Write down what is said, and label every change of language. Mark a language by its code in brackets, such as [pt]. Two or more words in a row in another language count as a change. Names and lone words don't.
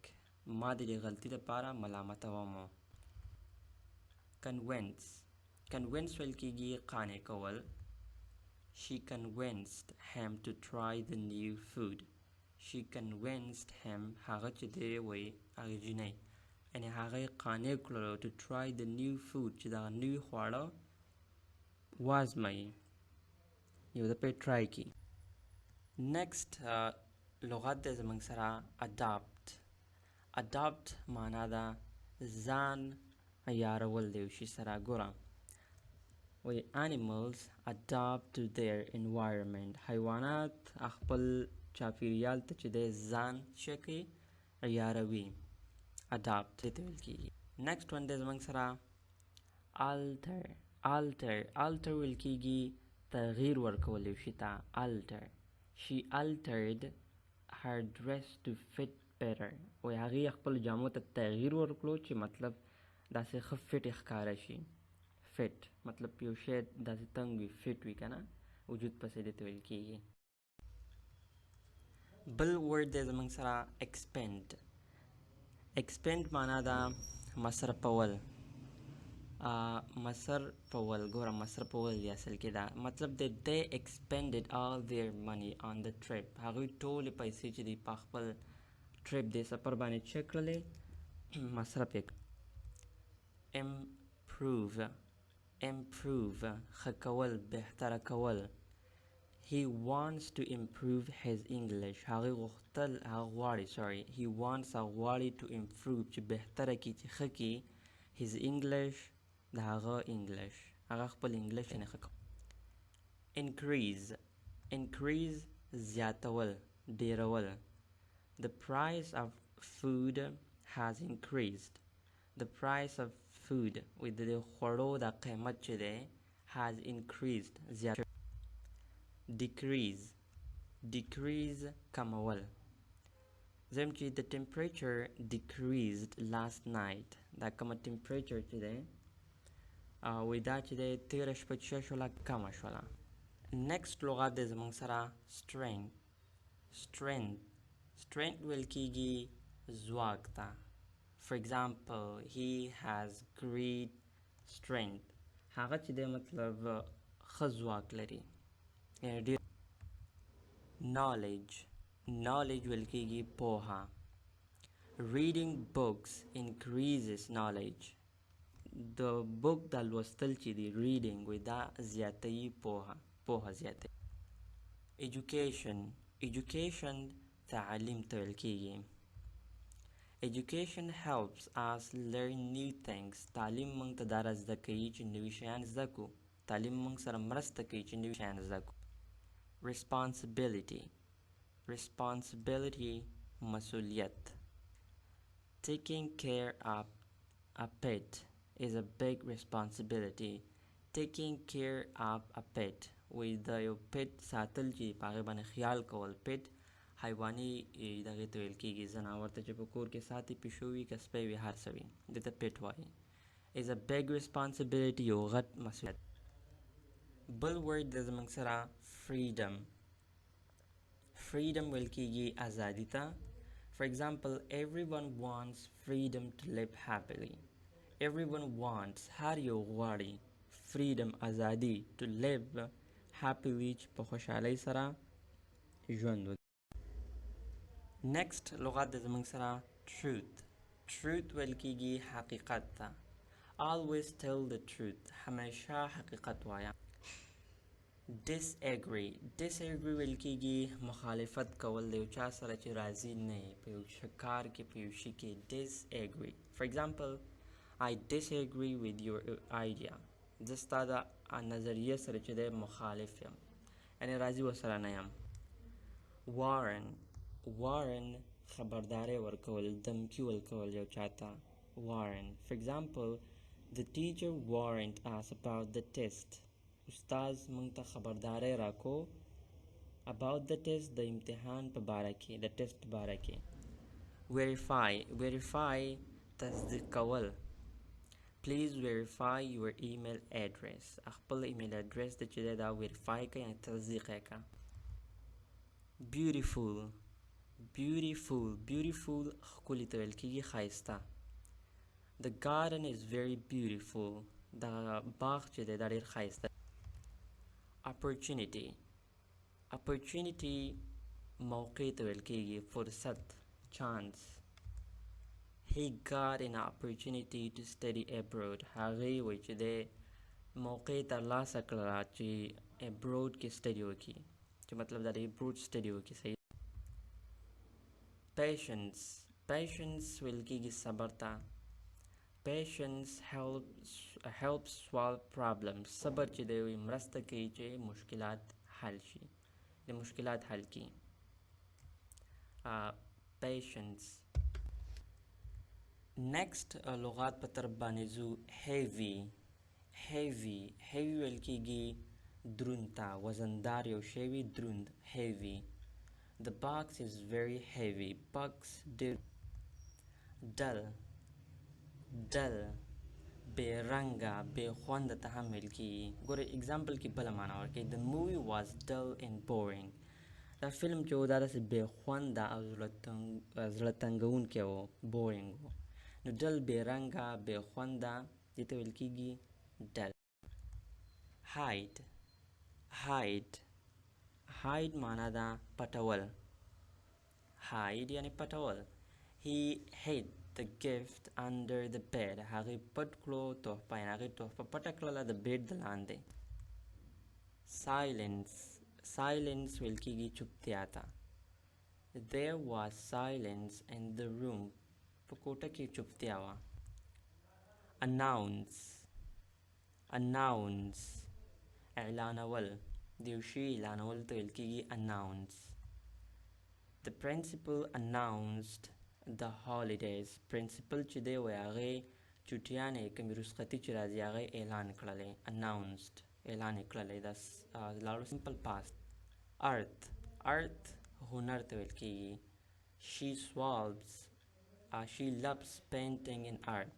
[ps] ما د دې غلطي لپاره ملامتومو. convince ویل کېږي قانع کول. [en] She convinced him to try the new food. She convinced him [ps] هغه چې دی وی هغه جنۍ، یعنې هغه یې قانع کړلو [en] to try the new food [ps] چې دغه نوي خواړه وازموي، یو د پې ټرای کړي. نیکسټ لغت دی زموږ سره adopt معنا ده ځان عیارول د یو شي سره. ګوره وی [en] animals adapt to their environment. [ps] حیوانات خپل چاپیریال ته چې دی ځان شکي عیاروي، adapt ته ویل کېږي. نیکسټ ون دی زموږ سره alter ویل کېږي تغییر ورکول یو شي ته. [en] she altered her dress to fit better. [ps] وی هغې خپل جامو ته تغییر ورکړو چې مطلب داسې ښه فټ یې ښکاره شي. فټ مطلب یو شی داسې تنګ وي، فټ وي که نه، وجود پسې دې ته ویل کېږي. بل ورډ دی زموږ سره expend معنا ده مصرفول. ګوره مصرفول دی اصل کې دا مطلب دی [en] they expended all their money on the trip. [ps] هغوی ټولې پیسې چې دی په خپل ټریپ دی سفر باندې چک کړلې، مصرف یې. improve ښه کول، بهتره کول. [en] he wants to improve his English. [ps] هغه غواړي [en] to improve [ps] چې بهتره کړي، چې ښه کړي [en] his English [ps] د هغه انګلیش، هغه خپل انګلیش یې ښه کول. increase زیاتول، ډیرول. [en] the price of food has increased. the price of food with [ps] د خوړو د قیمت چې دی [en] has increased [ps] زیات. decrease کمول. زم چې [en] the temperature decreased last night. [ps] دا کومه temperature چې دی وی دا چې دی تیره شپه چې شوله کمه شوله. نیکسټ لغت دی زموږ سره strength ویل کېږي ځواک ته. [en] for example, he has great strength. [ps] هغه چې دی مطلب ښه ځواک لري. knowledge ویل کېږي پوهه. [en] reading books increases knowledge. [ps] د بوک د لوستل چې دی reading وی دا زیاتوي پوهه زیاتوي. education تعلیم ته ویل کېږي. [en] education helps us learn new things. [ps] تعلیم موږ ته دا را زده کوي چې نوي شیان زده کړو. تعلیم موږ سره مرسته کوي چې نوي شیان زده کړو. responsibility مسؤلیت. [en] taking care of a pet is a big responsibility. taking care of a pet [ps] وی د یو پټ ساتل چې په هغې باندې خیال کول. پټ حیواني دغې ته ویل کېږي، ځناور ته چې په کور کې ساتي، پیشو وي که سپی وي هر څه وي، دې ته پټ وایي. [en] is a big responsibility [ps] یو غټ مسؤلیت. بل ورډ د زموږ سره freedom ویل کېږي ازادي ته. [en] for example, everyone wants freedom to live happily. everyone wants [ps] هر یو غواړي freedom ازادي [en] to live happily [ps] چې په خوشحالۍ سره ژوند وکړي. نیکسټ لغت د زموږ سره truth ویل کېږي حقیقت ته. [en] always tell the truth. [ps] همیشه حقیقت وایه. disagree ویل کېږي مخالفت کول د یو چا سره چې راضي نه یې په یو کار کې په یو شي کې disagree. [en] For example, I disagree with your idea. [ps] زه ستا د نظریې سره چې دی مخالف یم، یعنې راضي ورسره نه یم. warn خبرداری ورکول، دمکی ورکول یو چاته. warn. [en] For example, the teacher warned us about the test. [ps] استاذ موږ ته خبرداری راکو [en] about the test، [ps] د امتحان په باره کې، د ټیسټ په باره کې. verify تصدیق کول. [en] please verify your email address. [ps] خپل ایمیل اډرس د چې دی دا verify کړه، یعنې تصدیق یې کړه. beautiful ښکلي ته ویل کېږي ښایسته. [en] the garden is very beautiful. [ps] دا باغ چې دی دا ډېر ښایسته. opportunity موقع ته ویل کېږي، فرصت، chance. [en] he got an opportunity to study abroad. [ps] هغې وایي چې دی موقع ترلاسه کړله چې abroad کې study وکړي، چې مطلب دا دی [en] abroad study [ps] وکړي. صحیح. patience ویل کېږي صبر ته. [en] patience helps solve problems. [ps] صبر چې دی مرسته کوي چې مشکلات حل شي، د مشکلات حل کړي. patience. next لغات په طرف باندې ځو. heavy ویل کېږي دروند ته، وزندار یو شی وي، دروند. heavy. [en] the box is very heavy. box ډېر. [ps] dull بې رنګه، بې خونده ته هم ویل کېږي. ګوره اگزامپل کې بله معنا ورکوي. [en] the movie was dull and boring. [ps] دا فلم چې و دا داسې بې خونده او زړه تنګونکی و، boring و. نو dull بې رنګه، بې خونده، دې ته ویل کېږي dull. hide معنا ده پټول. hide یعنې پټول. [en] he hid the gift under the bed. [ps] هغې پټ کړو تحفه، یعنې هغې تحفه پټه کړله د بیډ د لاندې. silence ویل کېږي چوپتیا ته. [en] there was silence in the room. [ps] په کوټه کې چوپتیا وه. announce اعلانول، د یو شي اعلانول ته ویل کېږي announce. [en] the principal announced the holidays. [ps] principal چې دی وایي هغې چوټیانې کومې رخصتي چې راځي هغې اعلان کړلی. announced اعلان یې کړلی. دا لاړو [en] simple past. [ps] art هنر ته ویل کېږي. [en] she loves painting and arts.